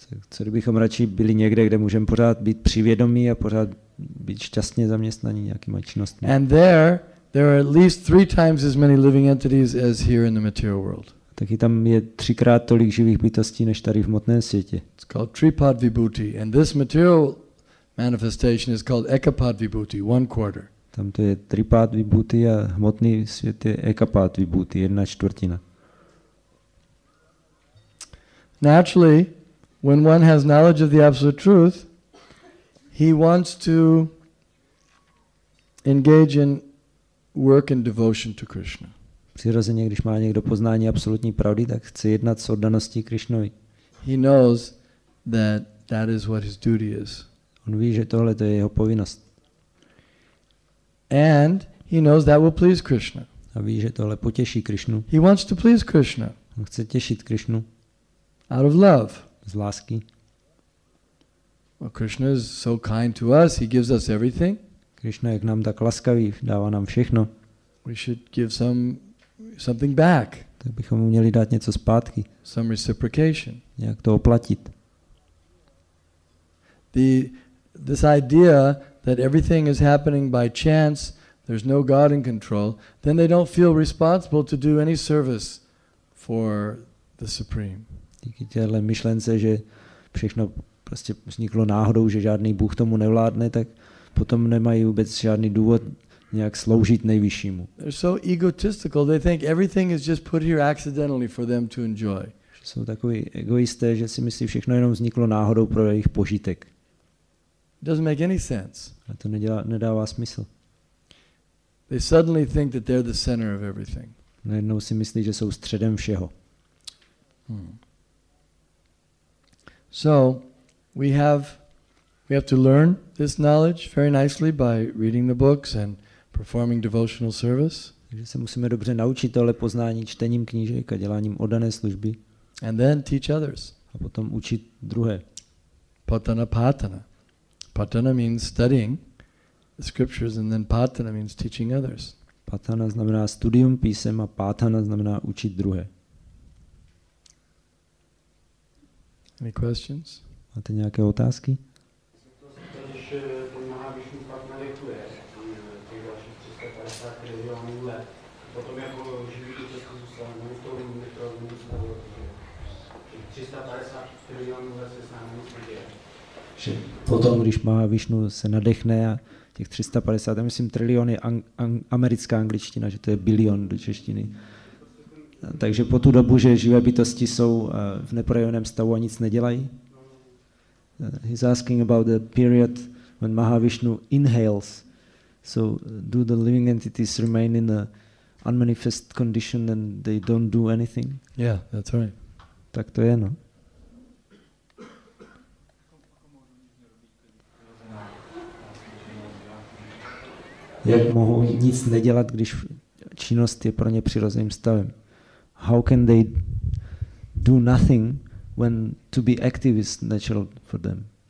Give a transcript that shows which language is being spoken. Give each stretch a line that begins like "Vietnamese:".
Czech: Co kdybychom radši byli někde, kde můžeme pořád být přivědomí a pořád být šťastně zaměstnaní nějakýma činnostmi.
English: And there are at least 3 times as many living entities as here in the material world.
Czech: Taky tam je 3krát tolik živých bytostí, než tady v hmotném světě. It's called Tripad Vibhuti, and this material manifestation is called Ekapad Vibhuti, 1/4. Tam to je Tripad Vibhuti a hmotný svět je Ekapad Vibhuti, 1/4.
English: Naturally, when one has knowledge of the absolute truth, he wants to engage in work and devotion to Krishna.
Czech: Přirozeně, když má někdo poznání absolutní pravdy, tak chce jednat s oddaností Krishnovi.
English: He knows that is what his duty is.
Czech: On ví, že tohle to je jeho povinnost.
English: And he knows that will please Krishna.
Czech: A ví, že tohle potěší Krishnu.
English: He wants to please Krishna.
Czech: On chce těšit Krišnu.
English: Out of love.
Czech: Z lásky.
English: Well, Krishna is so kind to us, he gives us everything.
Czech: Krišna je k nám tak laskavý, dává nám všechno.
English: We should give something back.
Czech: Tak bychom mu měli dát něco zpátky.
English: Some reciprocation.
Czech: Nějak to oplatit.
English: This idea that everything is happening by chance, there's no God in control, then they don't feel responsible to do any service for the Supreme.
Czech: Díky téhle myšlence, že všechno prostě vzniklo náhodou, že žádný Bůh tomu nevládne, tak potom nemají vůbec žádný důvod nějak sloužit nejvyššímu.
English: They're so egotistical, they think everything is just put here accidentally for them to enjoy.
Czech: Jsou takový egoisté, že si myslí, všechno jenom vzniklo náhodou pro jejich požitek.
English: It doesn't make any sense.
Czech: A to nedává smysl.
English: They suddenly think that they're the center of everything.
Czech: Najednou si myslí, že jsou středem všeho.
English: So, we have to learn this knowledge very nicely by reading the books and performing devotional service.
Czech: Takže se musíme dobře naučit tohle poznání čtením knížek a děláním oddané služby.
English: And then teach others.
Czech: A potom učit druhé.
Sanskrit: Patana patana.
English: Patana means studying the scriptures, and then patana means teaching others.
Czech: Patana znamená studium písem a pátana znamená učit druhé.
English: Any questions?
Czech: Máte nějaké otázky? Když ten Mahavišnu pak nadechuje těch dalších 350 trilionů let, potom jako živý bytosti zůstanou v tom mikrovním stavu. 350 trilionů let se s námi nic neděje. Že potom, když Mahavišnu se nadechne a těch 350, já myslím trilion je americká angličtina, že to je bilion do češtiny. Takže po tu dobu, že živé bytosti jsou v neprojeveném stavu a nic nedělají.
English: He's asking about the period when Mahavishnu inhales. So do the living entities remain in a unmanifest condition and they don't do anything? Yeah, that's right.
Czech: Tak to je, no. Jak mohou nic nedělat, když činnost je pro ně přirozeným stavem?
English: How can they do nothing when to be active is natural for them?